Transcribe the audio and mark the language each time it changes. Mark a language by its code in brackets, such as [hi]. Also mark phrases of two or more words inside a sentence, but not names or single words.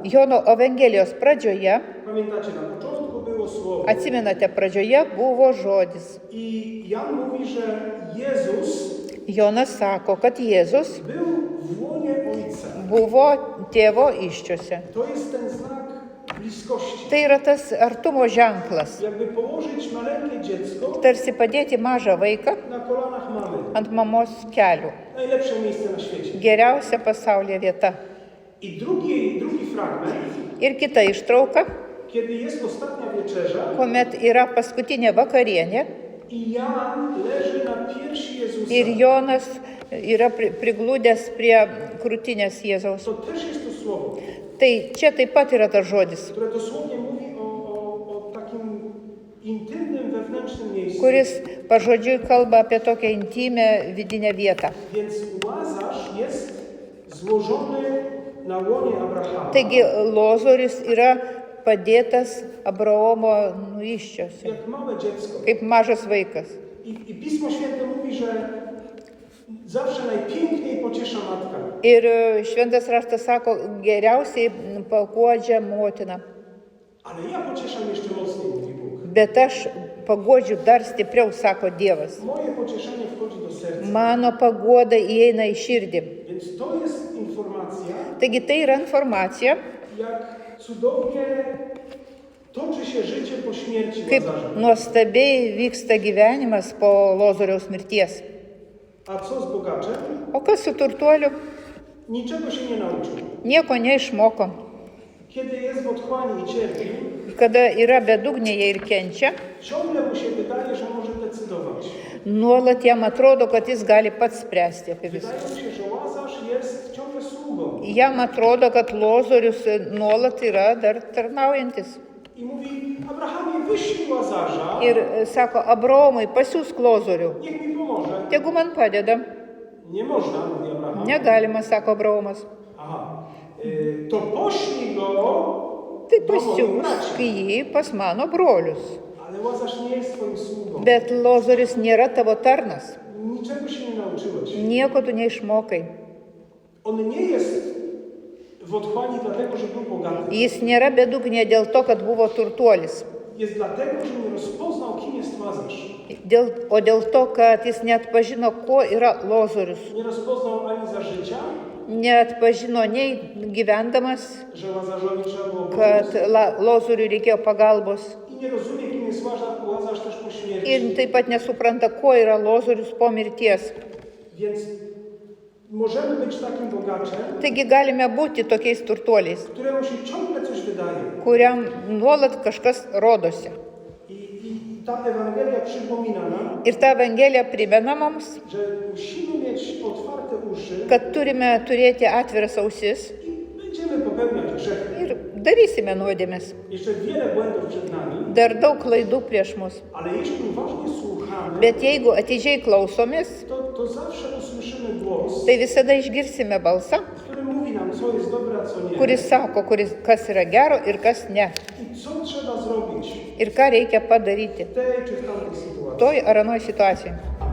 [lt] Jono Evangelijos pradžioje, [pl] pamiętacie, na początku było słowo. [lt] atsimenate, pradžioje buvo žodis. [pl] I Jan mówi, że Jezus [lt] Jonas sako, kad Jėzus [pl] był w łonie Ojca. [lt] buvo tėvo iščiose. [pl] To jest ten znak bliskości. [lt] Tai yra tas artumo ženklas. [pl] Jakby położyć maleńkie dziecko [lt] Tarsi padėti mažą vaiką [pl] na kolanach mamy. [lt] ant mamos kelių. [pl] Najlepsze miejsce na świecie. [lt] Geriausia pasaulyje vieta. [pl] I drugi fragment, [lt] Ir kita ištrauka, [pl] kiedy jest ostatnia wieczerza [lt] kuomet yra paskutinė vakarienė [pl] i Jan leży na piersi Jezusa. [lt] ir Jonas yra priglūdęs prie krūtinės Jėzaus. [pl] To też jest to słowo, [lt] Tai čia taip pat yra tas žodis, [pl] które dosłownie mówi o takim intymnym, wewnętrznym miejscu. [lt] kuris pažodžiui kalba apie tokią intimę vidinę vietą. [pl] Więc Łazarz jest złożony na łonie Abrahama, [lt] Taigi Lozorius yra padėtas Abraomo įsčiose, [pl] jak małe dziecko. [lt] kaip mažas vaikas. [pl] I Pismo Święte mówi, że zawsze najpiękniej pociesza matka. [lt] Ir šventas raštas sako, geriausiai paguodžia motina. [pl] Ale ja pocieszam jeszcze mocniej, mówi Bóg. [lt] Bet aš paguodžiu dar stipriau, sako Dievas. [pl] Moje pocieszenie wchodzi do serca. [lt] Mano paguoda įeina į širdį. [pl] Więc to jest informacja, [lt] Taigi tai yra informacija, [pl] jak cudownie toczy się życie po śmierci [lt] kaip [pl] Łazarza. [lt] nuostabiai vyksta gyvenimas po Lozoriaus mirties. [pl] A co z bogaczem? [lt] O kas su turtuoliu? [pl] Niczego się nie nauczył. [lt] Nieko neišmoko. [pl] Kiedy jest w otchłani i cierpi, [lt] Kada yra bedugnėje ir kenčia, [pl] ciągle mu się wydaje, że może decydować. [lt] nuolat jam atrodo, kad jis gali pats spręsti apie viską. [pl] Wydaje mu się, że Łazarz jest ciągle sługą. [lt] Jam atrodo, kad Lozorius nuolat yra dar tarnaujantis. [pl] I mówi, Abrahamie, wyślij Łazarza, [lt] Ir sako, Abraomai, pasiūsk Lozorių, [pl] niech mi pomoże. [lt] tegu man padeda. [pl] Nie można, mówi Abraham. [lt] Negalima, sako Abraomas. [pl] Aha. To poślij go [lt] Tai [pl] do moich [lt] pasiūsk [pl] braci. [lt] jį pas mano brolius. [pl] Ale Łazarz nie jest twoim sługą. [lt] Bet Lozorius nėra tavo tarnas. [pl] Niczego się nie nauczyłeś. [lt] Nieko tu neišmokai. [pl] On nie jest w otchłani dlatego, że był bogaty. [lt] Jis nėra bedugnė dėl to, kad buvo turtuolis. [pl] Jest dlatego, że nie rozpoznał, kim jest Łazarz. [lt] O dėl to, kad jis neatpažino, kuo yra Lozorius. [pl] Nie rozpoznał ani za życia, [lt] Neatpažino nei gyvendamas, [pl] że Łazarzowi trzeba było [lt] kad [pl] pomóc. [lt] Lozoriui reikėjo pagalbos. [pl] I nie rozumie, kim jest Łazarz też po śmierci. [lt] Ir taip pat nesupranta, kuo yra Lozorius po mirties. [pl] Więc możemy być takim bogaczem, [lt] Taigi galime būti tokiais turtuoliais, [pl] któremu się ciągle coś wydaje. [lt] kuriam nuolat kažkas rodosi. [pl] I ta Ewangelia przypomina nam, [lt] Ir ta Evangelija primena mums, [pl] że musimy mieć otwarte uszy [lt] kad turime turėti atviras ausis [pl] i będziemy popełniać grzechy. [lt] ir darysime nuodėmes. [pl] Jeszcze wiele błędów przed nami, [lt] Dar daug klaidų prieš mus. [pl] ale jeśli uważnie słuchamy, [lt] Bet jeigu atidžiai klausomės, [pl] to zawsze usłyszymy głos, [lt] tai visada išgirsime balsą, [pl] który mówi nam, co jest dobre, a co nie. [lt] kuris sako, kas yra gero ir kas ne. [pl] I co trzeba zrobić [lt] Ir ką reikia padaryti [pl] w tej czy w tamtej sytuacji. [lt] toj ar anoj situacijai.